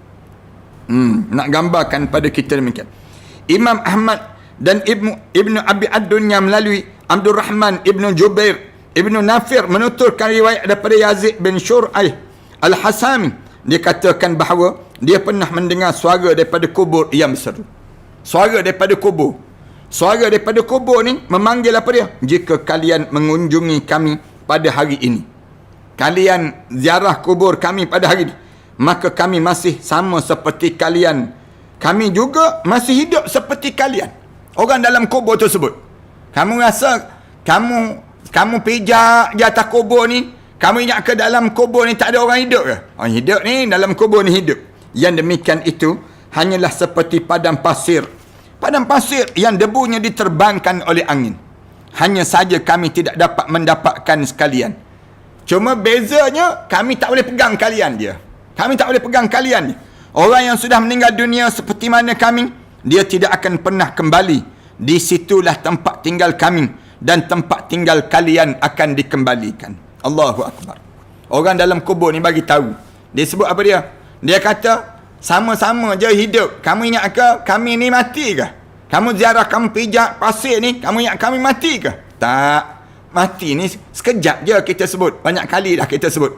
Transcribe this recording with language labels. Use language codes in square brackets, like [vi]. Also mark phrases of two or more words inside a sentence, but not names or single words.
[ms] Nak gambarkan pada kita demikian. Imam Ahmad dan Ibnu Abi Ad-Dunya melalui Abdul Rahman Ibnu Jubair Ibnu Nafir menuturkan riwayat daripada Yazid bin Syur'aih Al-Hasami. Dia katakan bahawa dia pernah mendengar suara daripada kubur yang berseru. Suara daripada kubur ni memanggil apa dia? Jika kalian mengunjungi kami pada hari ini, kalian ziarah kubur kami pada hari ini, maka kami masih sama seperti kalian. Kami juga masih hidup seperti kalian. Orang dalam kubur tersebut. Kamu rasa kamu pijak di atas kubur ni, kamu ingat ke dalam kubur ni tak ada orang hidup ke? Orang hidup ni, dalam kubur ni hidup. Yang demikian itu hanyalah seperti padang pasir. Padang pasir yang debunya diterbangkan oleh angin. Hanya saja kami tidak dapat mendapatkan sekalian. Cuma bezanya, kami tak boleh pegang kalian dia. Orang yang sudah meninggal dunia seperti mana kami, dia tidak akan pernah kembali. Di situlah tempat tinggal kami dan tempat tinggal kalian akan dikembalikan. [ar] Allahu Akbar. [ms] Orang dalam kubur ni bagi tahu. Dia sebut apa dia? Dia kata, sama-sama je hidup. Kamu ingat ke kami ni mati ke? Kamu ziarah, kamu pijak pasir ni, kamu ingat kami mati ke? Tak. Mati ni sekejap je kita sebut. Banyak kali dah kita sebut.